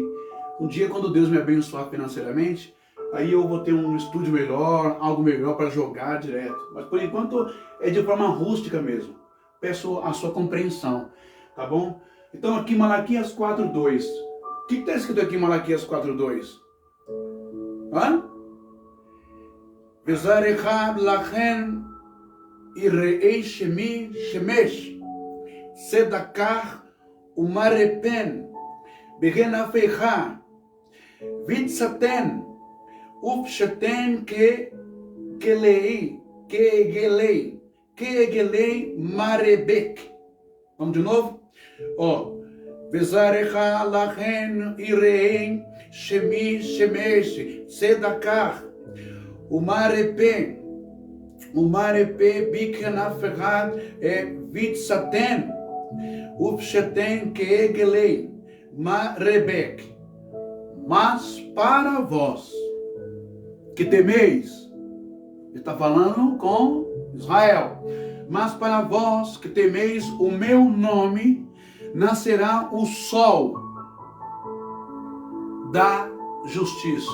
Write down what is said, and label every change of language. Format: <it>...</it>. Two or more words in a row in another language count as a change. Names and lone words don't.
<pt>Um dia, quando Deus me abençoar financeiramente, aí eu vou ter um estúdio melhor, algo melhor para jogar direto. Mas por enquanto é de forma rústica mesmo. Peço a sua compreensão, tá bom? Então aqui Malaquias 4:2. O que está escrito aqui em Malaquias 4:2? Hã?</pt> <he>וזרחה לכם יראי שמי שמש צדקה ומרפא בכנפיה ויצאתם ופשתם כעגלי מרבק.</he> <pt>Vamos de novo? Ó,</pt> <he>וזרחה לכם יראי שמי שמש צדקה ומרפא בכנפיה ויצאתם ופשתם כעגלי מרבק.</he> <pt>Mas para vós que temeis, ele está falando com Israel, mas para vós que temeis o meu nome, nascerá o sol da justiça.</pt>